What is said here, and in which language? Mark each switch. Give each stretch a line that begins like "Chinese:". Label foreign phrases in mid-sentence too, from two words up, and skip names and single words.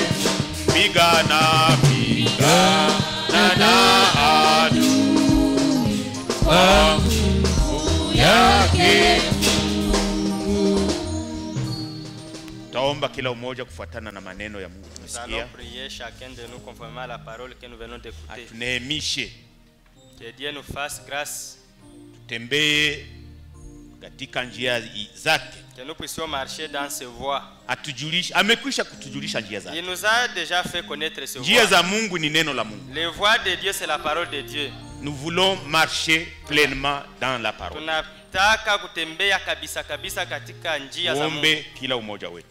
Swahili: Pigana na adui kwa nguvu yake. Taomba kila umoja kufuatana na maneno ya Mungu tumesikia. Atuneemishe.
French: Que Dieu nous fasse grâce.
Swahili: Tutembee katika njia zake.
French: Que nous puissions marcher dans ses voies.
Swahili: Atujulisha, amekwisha kutujulisha njia zake.
French: Il nous a déjà fait connaître ses
Swahili: Njia
French: voies.
Swahili: za Mungu ni neno la Mungu.
French: Les voies de Dieu c'est la parole de Dieu. Nous voulons marcher pleinement dans la parole.
Swahili: Tunataka kutembea kabisa kabisa katika njia za Mungu. Ombe kila umoja wetu.